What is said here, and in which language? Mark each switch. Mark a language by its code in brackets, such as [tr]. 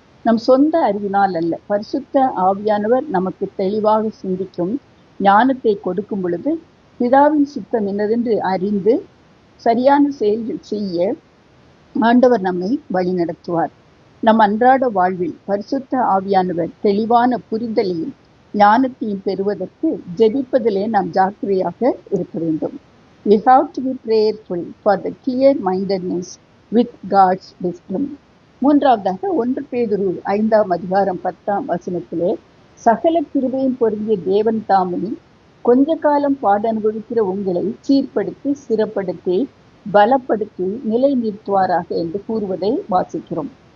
[ta] நம் சொந்த அறிவினால் அல்ல, பரிசுத்த ஆவியானவர் நமக்கு தெளிவாக சிந்திக்கும் ஞானத்தை கொடுக்கும் பொழுது பிதாவின் சித்தம் என்னதென்று அறிந்து சரியான செயல்கள் செய்ய ஆண்டவர் நம்மை வழி நடத்துவார். நம் அன்றாட வாழ்வில் பரிசுத்த ஆவியானவர் தெளிவான புரிதலையும் ஞானத்தையும் பெறுவதற்கு ஜெபிப்பதிலே நாம் ஜாக்கிரதையாக இருக்க வேண்டும். [en] We have to be prayerful for the clear mindedness with God's wisdom. [ta] மூன்றாவதாக 1 பேதுரு 5 அதிகாரம் 10 வசனத்திலே, சகல கிருபையும் பொருந்திய தேவன் தாமே கொஞ்ச காலம் பாட அனுபவிக்கிற உங்களை சீர்படுத்தி ஸ்திரப்படுத்தி பலப்படுத்தி நிலை நிறுத்துவாராக என்று கூறுவதை வாசிக்கிறோம்.